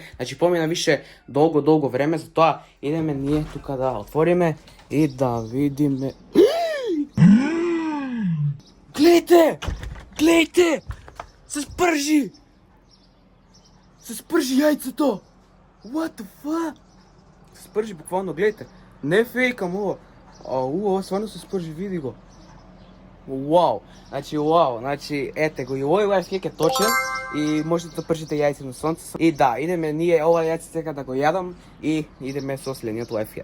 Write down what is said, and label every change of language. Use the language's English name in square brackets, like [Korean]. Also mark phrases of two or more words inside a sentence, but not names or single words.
[Macedonian] Значи помина више долго време, затоа идеме ние тука да отвориме и да видиме. Гледайте! Се спржи јајцето! [English] What the fuck? [Macedonian] Се спржи буквално, гледайте. Не фейкам ова. Ова стварно се спржи, види го. Вау, значи ете го и овој лайфхак е точен и можете да пржите јајце на сонце. И да, идеме ние ова јајце сега да го јадам и идеме со следниот лайфхак.